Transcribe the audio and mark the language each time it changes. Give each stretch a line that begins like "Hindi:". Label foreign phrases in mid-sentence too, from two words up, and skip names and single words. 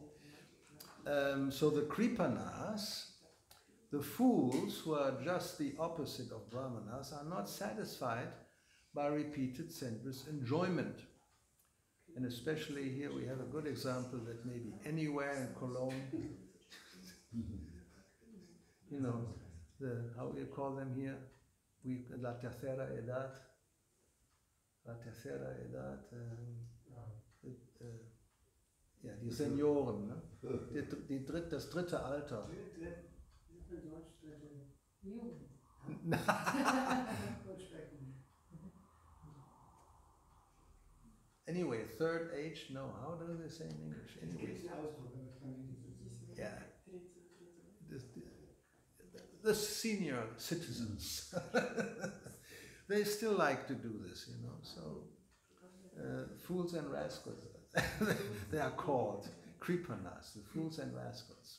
English: So the Kripanas, the fools who are just the opposite of Brahmanas, are not satisfied by repeated sensuous enjoyment. And especially here we have a good example that maybe anywhere in Cologne, you know, how do you call them here?
Spanish: La tercera edad. La tercera edad.
German: Ja, die Senioren, ne? Das dritte Alter.
English: Anyway, third age, no, how do they say in English? Anyway. Yeah. The senior citizens, they still like to do this, you know, so fools and rascals, they are called Kripanas, the fools and rascals.